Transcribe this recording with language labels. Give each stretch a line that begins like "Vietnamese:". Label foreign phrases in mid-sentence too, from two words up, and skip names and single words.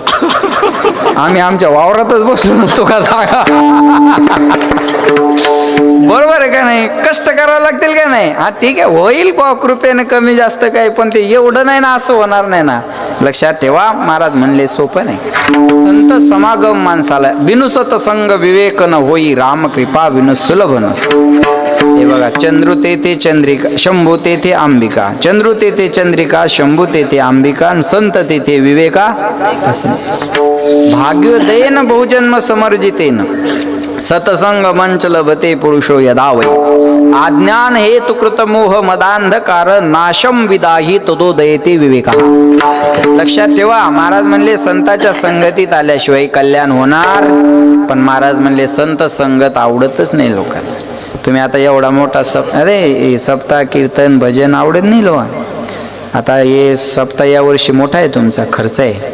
Marathi: आम्ही आमच्या वावरातच बसलो नसतो का सांगा. बरोबर आहे का नाही. कष्ट करावं लागतील का नाही. हा ठीक आहे होईल बा कृपेने कमी जास्त काय पण ते एवढं नाही ना असं होणार नाही ना. लक्षात ठेवा. महाराज म्हणले सोपं नाही. संत समागम माणसाला
Awadhi: बिनु सतसंग विवेक न होई राम कृपा विनु सुलभ नस.
Marathi: हे बघा चंद्रू तेथे चंद्रिका शंभू तेथे अंबिका. चंद्रू तेथे चंद्रिका शंभू तेथे अंबिका संत तेथे विवेका असं.
Sanskrit: भाग्योदयेन बहुजन्म समर्जितेन सतसंग मंच लभते पुरुषो यदा वै. अज्ञान हेतु कृत मोह मदांधकार नाशम विदाही तदोदयते विवेका.
Marathi: लक्षात ठेवा. महाराज म्हणले संताच्या संगतीत आल्याशिवाय कल्याण होणार. पण महाराज म्हणले संत संगत आवडतच नाही लोकांना. तुम्ही आता एवढा मोठा सप्ताह कीर्तन भजन आवडत नाही लोक. आता हे सप्ताह या वर्षी मोठा आहे तुमचा खर्च आहे.